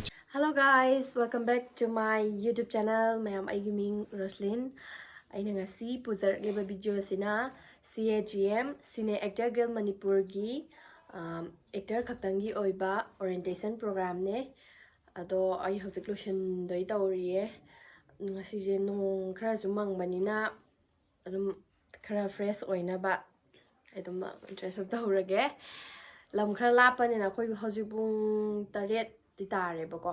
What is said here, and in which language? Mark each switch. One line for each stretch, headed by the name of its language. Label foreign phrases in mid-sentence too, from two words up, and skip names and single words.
English: Hello guys, welcome back to my YouTube channel.
Manipuri: Mayam aigi ming Roslyn. Aina ngasi pujarkliba vidio sina CAGM Cine Actor Girl Manipur gi actor khaktangi oiba
English: orientation program
Manipuri: ne. Ado ai hosik lotion doi tauriye. Ngasi je nong khara jumang banina adum khara fresh oinaba. Adum
English: interest of
Manipuri: taurage. Lam khara lapanina khoi hosik bung taret titare bako.